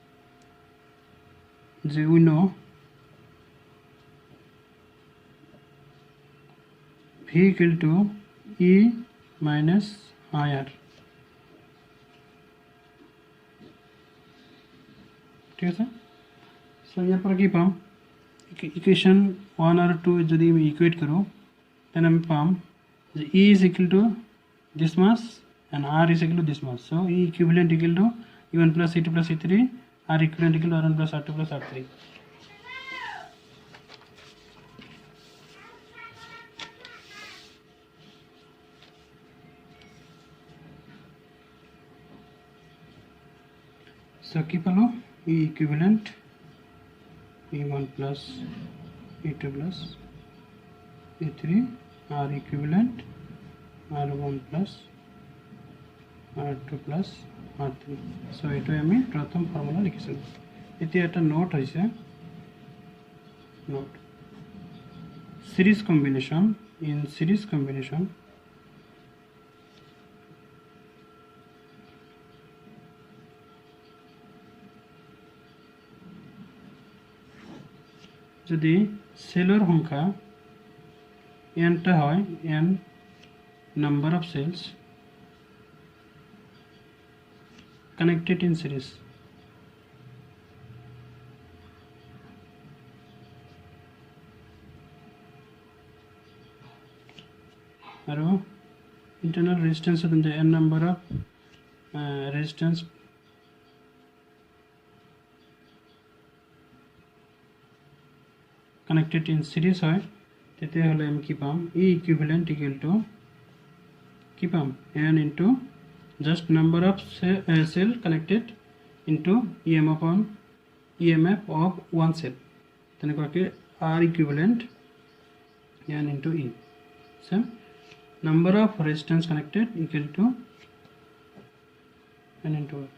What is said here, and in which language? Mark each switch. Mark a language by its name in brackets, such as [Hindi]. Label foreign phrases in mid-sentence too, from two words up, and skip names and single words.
[Assamese] যে [English] we know V equal to E minus I R [Assamese] ঠিক আছে সো ইয়াৰ পৰা কি পাম ইকুৱেশ্যন 1 আৰু 2 যদি আমি ইকুৱেট কৰোঁ তেনে আমি পাম যে [English] E is equal to this much [Assamese] and R is equal to this much. [English] So E equivalent equal to E1 plus E2 plus E3, R equivalent equal to R1 plus R2 plus R3. So keep along E equivalent E1 plus E2 plus E3, R equivalent R1 plus R2 plus R3. [Assamese] So এইটো আমি প্ৰথম ফৰ্মুলা লিখিছোঁ। এতিয়া এটা নোট হৈছে, [English] note series combination. in series combination [Assamese] যদি সেলৰ সংখ্যা nটা হয়, [English] n number of cells connected in series, আৰু internal resistance is n number of resistance connected in [Assamese] series হয়, তেতিয়া হলে আমি কি পাম, [English] E equivalent equal to [Assamese] কি পাম, [English] n into just number of cell connected into EMF of one cell, তেনেকুৱাকৈ R equivalent n into E. Same number of resistance connected equal to n into R.